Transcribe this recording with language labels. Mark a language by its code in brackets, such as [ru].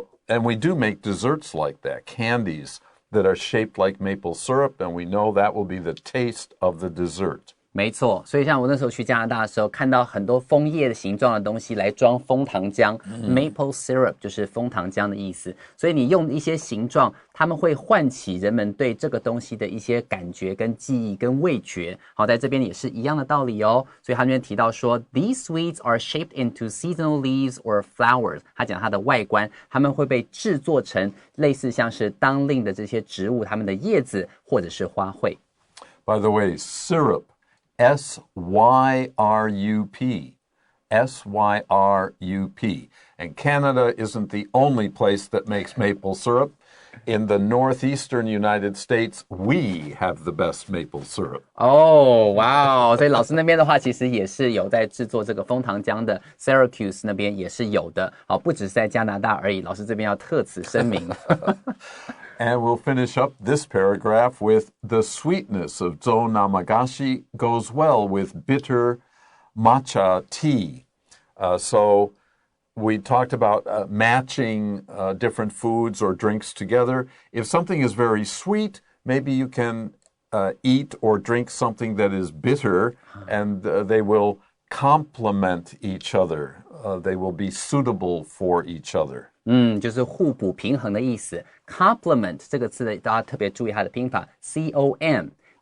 [en] And we do make desserts like that, candies that are shaped like maple syrup, and we know that will be the taste of the dessert. [zh] 没错，所以像我那时候去加拿大的时候，看到很多枫叶的形状的东西来装枫糖浆，maple syrup 就是枫糖浆的意思。所以你用一些形状，他们会唤起人们对这个东西的一些感觉、跟记忆、跟味觉。好，在这边也是一样的道理哦。所以他那边提到说 ， [en] these sweets are shaped into seasonal leaves or flowers。 [zh] 他讲它的外观，它们会被制作成类似像是当令的这些植物，它们的叶子或者是花卉。 [en] By the way, syrup. S-Y-R-U-P. S-Y-R-U-P. And Canada isn't the only place that makes maple syrup. In the northeastern United States, we have the best maple syrup. [zh] 哦，哇哦！所以老师那边的话，其实也是有在制作这个枫糖浆的 ，Syracuse 那边也是有的。好，不只是在加拿大而已，老师这边要特此声明。 [en] And we'll finish up this paragraph with the sweetness of zo namagashi goes well with bitter matcha tea. So we talked about matching different foods or drinks together. If something is very sweet, maybe you can eat or drink something that is bitter, and they will complement each other. They will be suitable for each other. [zh] 就是互补平衡的意思。 Complement 这个字的，大家特别注意它的拼法 ，C-O-M-P-L-E